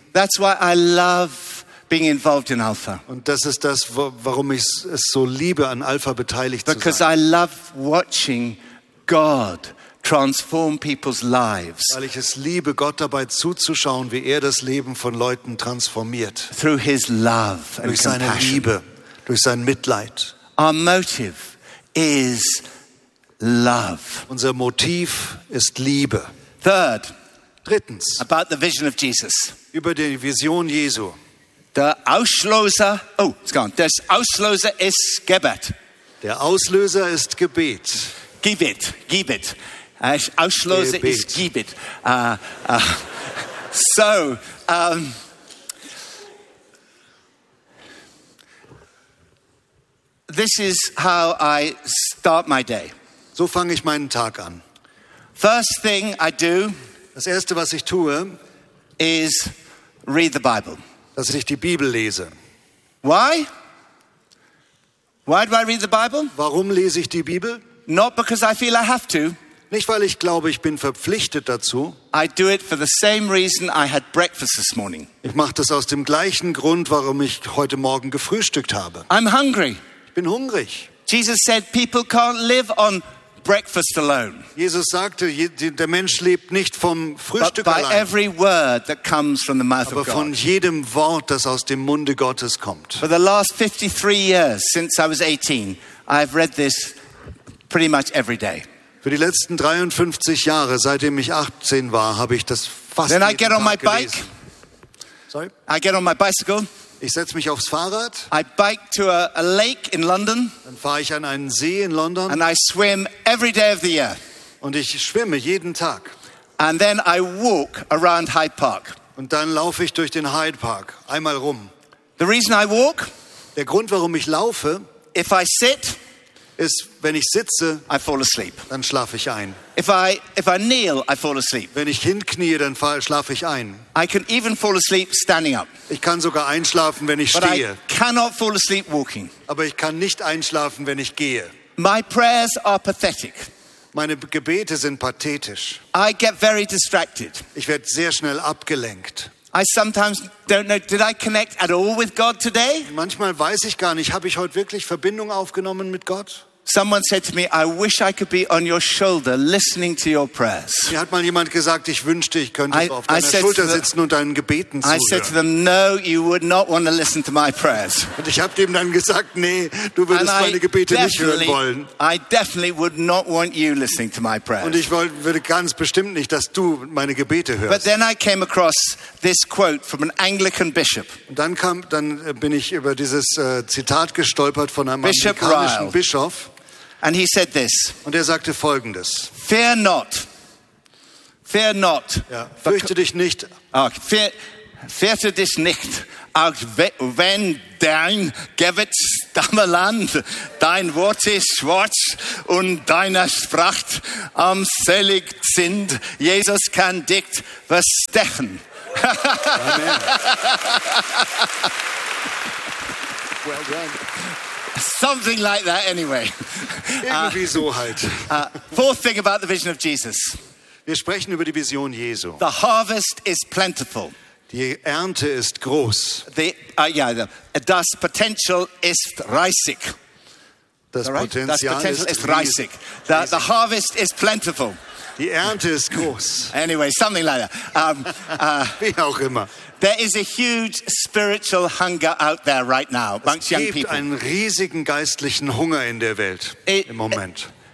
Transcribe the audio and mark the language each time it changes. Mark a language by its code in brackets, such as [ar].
[en] That's why I love being involved in Alpha. [de] Und das ist das, warum ich es so liebe, an Alpha beteiligt zu sein. [en] Because I love watching God transform people's lives. [de] Weil ich es liebe, Gott dabei zuzuschauen, wie er das Leben von Leuten transformiert. [en] Through his love and [de] durch seine [en] compassion. [de] Liebe, durch sein Mitleid. [en] Our motive is love. [de] Unser Motiv ist Liebe. [en] Third. [de] Drittens. [en] About the vision of Jesus. [de] Über die Vision Jesu. Der Auslöser. [en] Oh, it's gone. [de] Der Auslöser ist Gebet. Der Auslöser ist Gebet. [en] Give it, give it. [de] Auslöser ist [en] give it. [de] So, [en] this is how I start my day. [de] So fange ich meinen Tag an. [en] First thing I do, [de] das erste, was ich tue, [en] is read the Bible. [de] Dass ich die Bibel lese. [en] Why? Why do I read the Bible? [de] Warum lese ich die Bibel? [en] Not because I feel I have to. [de] Nicht weil ich glaube, ich bin verpflichtet dazu. [en] I do it for the same reason I had breakfast this morning. [de] Ich mache das aus dem gleichen Grund, warum ich heute Morgen gefrühstückt habe. [en] I'm hungry. [de] Ich bin hungrig. [en] Jesus said, people can't live on breakfast alone. [de] Jesus sagte, der Mensch lebt nicht vom Frühstück allein. [en] But by every word that comes from the mouth of God. [de] Aber von jedem Wort, das aus dem Munde Gottes kommt. [en] For the last 53 years since I was 18, I've read this pretty much every day. [de] Für die letzten 53 Jahre, seitdem ich 18 war, habe ich das fast jeden Tag gelesen. [en] Then I get on my bike. Sorry. I get on my bicycle. [de] Ich setze mich aufs Fahrrad. [en] I bike to a lake in London. [de] Dann fahre ich an einen See in London. [en] And I swim every day of the year. [de] Und ich schwimme jeden Tag. [en] And then I walk around Hyde Park. [de] Und dann laufe ich durch den Hyde Park einmal rum. [en] The reason I walk. [de] Der Grund, warum ich laufe. [en] If I sit. [de] Ist, wenn ich sitze, [en] I fall asleep. [de] Dann schlafe ich ein. [en] If I kneel, I fall asleep. [de] Wenn ich hinknie, dann schlafe ich ein. [en] I can even fall asleep standing up. [de] Ich kann sogar einschlafen, wenn ich [en] But [de] stehe. [en] I cannot fall asleep walking. [de] Aber ich kann nicht einschlafen, wenn ich gehe. [en] My prayers are pathetic. [de] Meine Gebete sind pathetisch. [en] I get very distracted. [de] Ich werde sehr schnell abgelenkt. [en] I sometimes don't know, did I connect at all with God today? [de] Manchmal weiß ich gar nicht, habe ich heute wirklich Verbindung aufgenommen mit Gott? [en] Someone said to me, I wish I could be on your shoulder listening to your prayers. [de] Mir hat mal jemand gesagt, ich wünschte, ich könnte auf deiner Schulter sitzen und deinen Gebeten zuhören. [en] I said to them, no, you would not want to listen to my prayers. [de] Und ich habe dem dann gesagt, nee, du würdest meine Gebete nicht hören wollen. [en] I definitely would not want you listening to my prayers. [de] Und ich würde ganz bestimmt nicht, dass du meine Gebete hörst. [en] But then I came across this quote from an Anglican bishop. [de] Und dann bin ich über dieses Zitat gestolpert von einem anglikanischen Bischof. [en] And he said this. [de] Und sagte Folgendes. [en] Fear not. [de] Ja, fürchte dich nicht. Okay. Fürchte dich nicht. Auch wenn dein Gewitz Dammeland, dein Wort ist schwarz und deine Sprache armselig sind, Jesus kann dich verstechen. [en] Amen. Well done. Something like that anyway. [de] Irgendwie so halt. [en] Fourth thing about the vision of Jesus. [de] Wir sprechen über die Vision Jesu. [en] The harvest is plentiful. [de] Die Ernte ist groß. Das Potential ist reißig. Das Potential ist reißig. [en] The harvest is plentiful. [de] Die Ernte ist groß. [en] Anyway, something like that. [de] Wie auch immer. [en] There is a huge spiritual hunger out there right now amongst young people. [de] Es gibt einen riesigen geistlichen Hunger in der Welt im Moment.